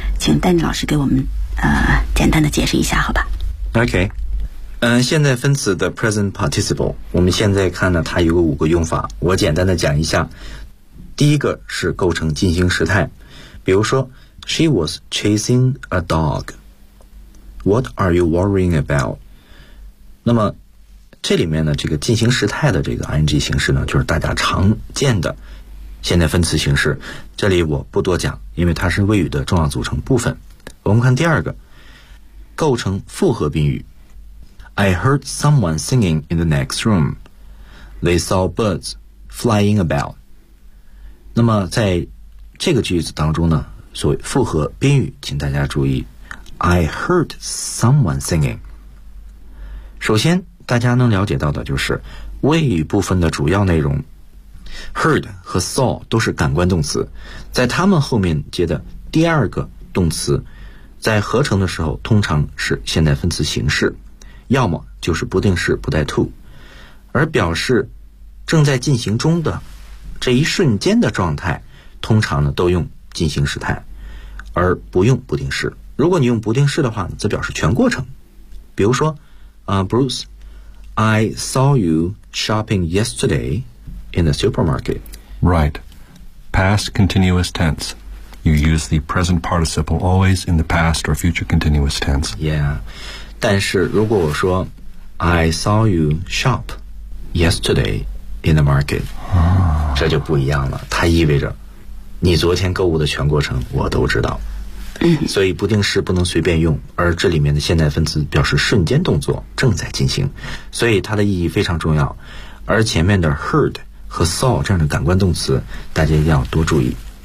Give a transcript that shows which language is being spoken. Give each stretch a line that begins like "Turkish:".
Chinese: 请丹尼老师给我们简单的解释一下，好吧
English: ？OK。
Chinese: 现在分词的 present participle， 我们现在看呢，它有个五个用法，我简单的讲一下。第一个是构成进行时态，比如说 ，
English: She was chasing a dog. What are you worrying about？
Chinese: 那么这里面呢，这个进行时态的这个 ing 形式呢，就是大家常见的现在分词形式。这里我不多讲，因为它是谓语的重要组成部分。我们看第二个，构成复合宾语。
English: I heard someone singing in the next room. They saw birds flying about.
Chinese: 那么在这个句子当中呢，所谓复合宾语，请大家注意
English: I heard someone singing.
Chinese: 首先大家能了解到的就是谓语部分的主要内容， heard 和 saw 都是感官动词，在他们后面接的第二个动词在合成的时候通常是现在分词形式，要么就是不定式不带 to， 而表示正在进行中的这一瞬间的状态通常呢都用进行时态而不用不定式。如果你用不定式的话呢，则表示全过程，比如说Bruce
English: I saw you shopping yesterday in the supermarket. Right. Past continuous tenseYou use the present participle always in the past or future continuous tense. Yeah.
Chinese: 但是如果我说
English: I saw you shop yesterday in the market,、
Chinese: 这就不一样了。它意味着你昨天购物的全过程我都知道。所以不定式不能随便用，而这里面的现在分词表示瞬间动作正在进行。所以它的意义非常重要。而前面的 heard 和 saw 这样的感官动词大家一定要多注意。